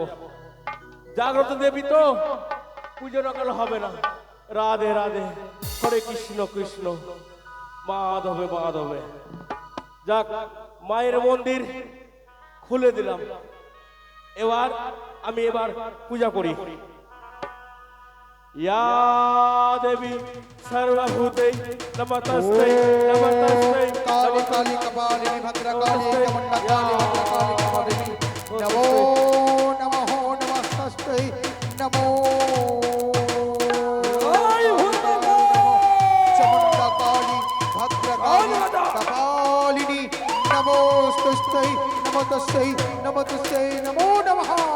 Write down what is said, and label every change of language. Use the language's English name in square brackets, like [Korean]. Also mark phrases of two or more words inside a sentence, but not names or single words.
[Bangla] জাগ্রত দেবী তো, পুজো না করলে হবে না। রাধে রাধে, হরে কৃষ্ণ কৃষ্ণ, মাধবে মাধবে। যাক, মায়ের মন্দির খুলে দিলাম। আমি এবার পূজা করি। [Sanskrit] या देवी सर्वभूतै नमस्तस्यै नमस्तस्यै काली काली कपालिनी भद्रकाली चमुण्डकाली भद्रकाली कपालिनी नमो नमः नमस्तस्यै नमो चमुण्डकाली भद्रकाली कपालिनी नमोस्तस्यै नमस्तस्यै नमस्तस्यै नमो नमः।